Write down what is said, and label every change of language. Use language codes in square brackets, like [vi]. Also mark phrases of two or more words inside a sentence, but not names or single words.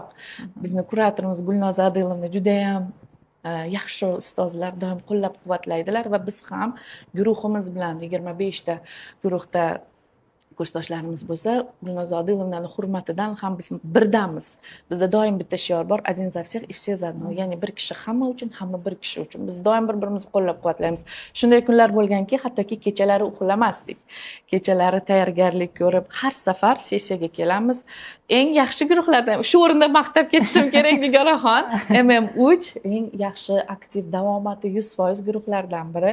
[uz] Bizni kuratorimiz Gulnoza Adilovna juda ham yaxshi ustozlar doim qo'llab-quvvatlaydilar va biz ham guruhimiz bilan 25 ta guruhda kursdoshlarimiz bo'lsa, Gulnoza Adilovnaning hurmatidan ham biz birdamiz. Bizda doim bitta shior bor: [ru] один за всех и все за одного. [uz] Ya'ni bir kishi hamma uchun, hamma bir kishi uchun. Biz doim bir-birimizni qo'llab-quvvatlaymiz. Shunday kunlar bo'lganki, hattoki kechalari uxlamasdik. Kechalari tayyorgarlik ko'rib, har safar sessiyaga kelamiz. Eng yaxshi guruhlardan shu o'rinda maqtab ketishim kerak Nigoraxon. MM3 eng yaxshi aktiv davomati 100% guruhlardan biri.